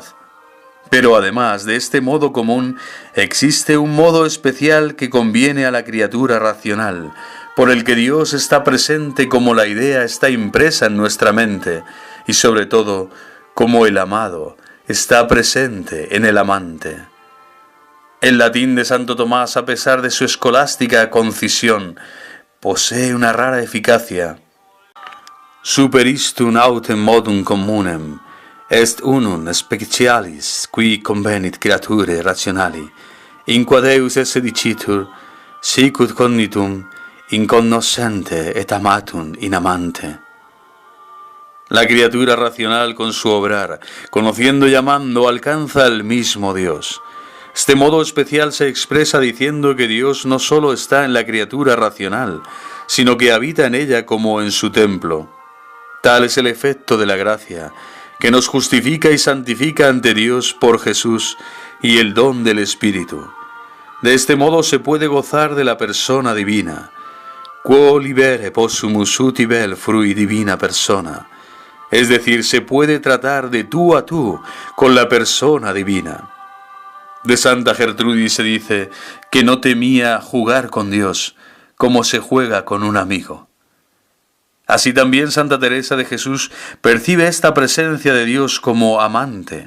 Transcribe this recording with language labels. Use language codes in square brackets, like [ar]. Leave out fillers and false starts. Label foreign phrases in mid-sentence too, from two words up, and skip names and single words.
[es] Pero además de este modo común, existe un modo especial que conviene a la criatura racional, por el que Dios está presente como la idea está impresa en nuestra mente, y sobre todo, como el amado está presente en el amante. El latín de Santo Tomás, a pesar de su escolástica concisión, posee una rara eficacia. [la] Super istum autem modum communem, est unum specialis qui convenit creaturae rationali, in qua Deus esse dicitur, sicut cognitum, incognoscente et amatum in amante. [es] La criatura racional con su obrar, conociendo y amando, alcanza al mismo Dios. Este modo especial se expresa diciendo que Dios no solo está en la criatura racional, sino que habita en ella como en su templo. Tal es el efecto de la gracia, que nos justifica y santifica ante Dios por Jesús y el don del Espíritu. De este modo se puede gozar de la persona divina. [la] Quo libere possumus uti vel frui divina persona. [es] Es decir, se puede tratar de tú a tú con la persona divina. De Santa Gertrudis se dice que no temía jugar con Dios como se juega con un amigo. Así también Santa Teresa de Jesús percibe esta presencia de Dios como amante.